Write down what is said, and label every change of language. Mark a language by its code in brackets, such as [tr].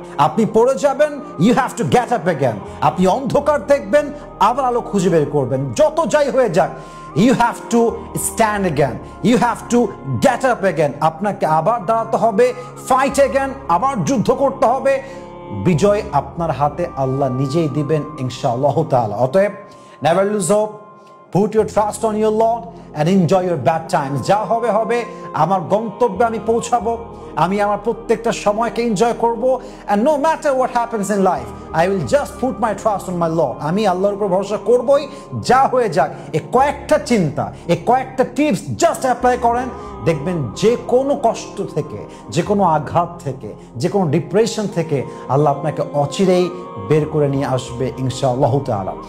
[bn] আপনি পড়ে যাবেন, [en] You have to get up again. [bn] আপনি অন্ধকার দেখবেন, আবার আলো খুঁজে বের করবেন। যত যাই হয়ে যাক, [en] You have to stand again, you have to get up again. [bn] আপনাকে আবার দাঁড়াতে হবে, [en] fight again, [bn] আবার যুদ্ধ করতে হবে। বিজয় আপনার হাতে আল্লাহ নিজেই দিবেন ইনশাআল্লাহ তাআলা। [en] অতএব never lose hope, put your trust on your Lord and enjoy your bad times. [bn] যা হবে হবে, আমার গন্তব্যে আমি পৌঁছাবো, আমি আমার প্রত্যেকটা সময়কে এনজয় করব। [en] and no matter what happens in life, I will just put my trust on my Lord. [bn] আমি আল্লাহর উপর ভরসা করবই, যা হয়ে যাক। এই কয়েকটা চিন্তা, এই কয়েকটা টিপস জাস্ট অ্যাপ্লাই করেন, দেখবেন যে কোনো কষ্ট থেকে, যে কোনো আঘাত থেকে, যে কোনো ডিপ্রেশন থেকে আল্লাহ আপনাকে অচিরেই বের করে নিয়ে আসবে ইনশাআল্লাহ তাআলা।